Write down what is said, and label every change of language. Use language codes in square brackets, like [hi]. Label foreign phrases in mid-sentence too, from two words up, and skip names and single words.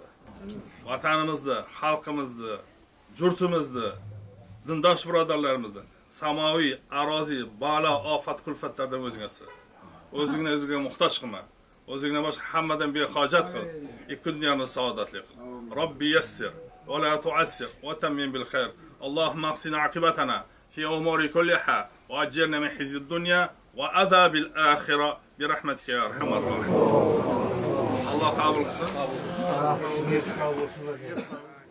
[uz] Vatanimizni, xalqimizni, yurtimizni, dindosh birodarlarimizni samoviy, aroziy, balo, ofat, kulfatlardan o'zing asra. O'zingni o'ziga muhtoj qilma. O'zingni boshqa hammadan behojat qil. Ikki dunyoni saodatli qil. [ar] رب يسر ولا تعسر وتمم بالخير اللهم اقسنا عاقبتنا في أمور كلها وأجرنا من خزي الدنيا وعذاب الآخرة برحمتك يا أرحم الراحمين الله قبول